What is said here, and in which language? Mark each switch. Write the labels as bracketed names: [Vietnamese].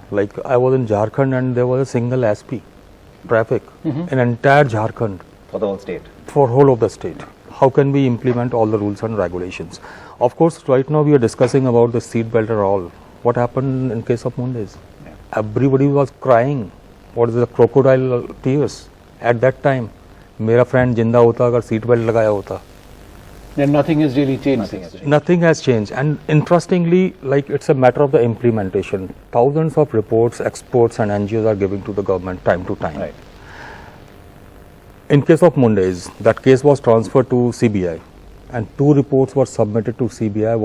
[English] Like I was in Jharkhand and there was a single SP, traffic, in entire Jharkhand. For the whole state? for whole of the state. How can we implement all the rules and regulations? Of course, right now we are discussing about the seat belt and all. What happened in case of Mondays? Everybody was crying. What is the crocodile tears at that time? [Hindi] मेरा friend जिंदा होता अगर seat belt लगाया होता. [English] And nothing has really changed since then. Nothing has changed, and interestingly, like it's a matter of the implementation. Thousands of reports, experts, and NGOs are giving to the government time to time. Right. In case of Mondays, that case was transferred to CBI, and 2 reports were submitted to CBI.